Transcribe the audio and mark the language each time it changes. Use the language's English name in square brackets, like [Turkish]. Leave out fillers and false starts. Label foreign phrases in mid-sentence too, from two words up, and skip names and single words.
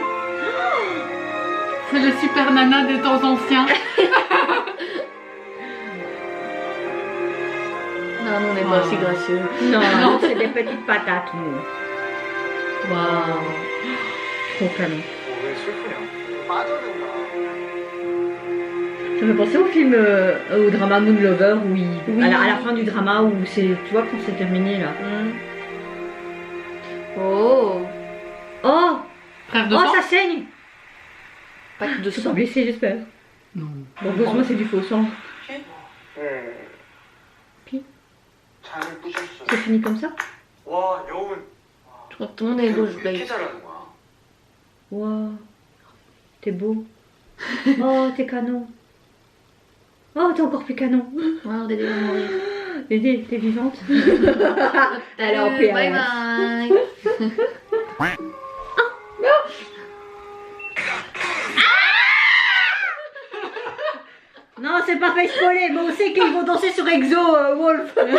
[French] C'est le super nana des temps anciens. Non, nous, on n'est pas aussi gracieux. Non, c'est des petites patates, nous. Waouh. Trop canon. [Korean] 왜 슬프냐? 빠져든가. [French] me pensais au film, au drama Moon Lover, où Oui. à la fin du drama, où c'est, tu vois, quand c'est terminé là. Oh, Oh, Frère de oh, sang. ça saigne. pas que de Je suis pas sang. blessée, j'espère. Non. Bon, heureusement, c'est du faux sang. [Korean] 잘 뿌셨어. [French] C'est fini comme ça? [Korean] 와, 여운. [French] Je crois que tout le monde est [Korean] 왜 [French] rouge, [Korean] 이렇게 [French] babe. [Korean] 잘하는 거야? [French] Waouh, t'es beau. Oh, t'es canon. Oh, t'es encore plus canon. Ouais, Dédé va mourir. Dédé, t'es vivante. Elle est en Bye PLS. bye. Non, c'est pas fait spoiler, mais on sait qu'ils vont danser sur Exo, Wolf.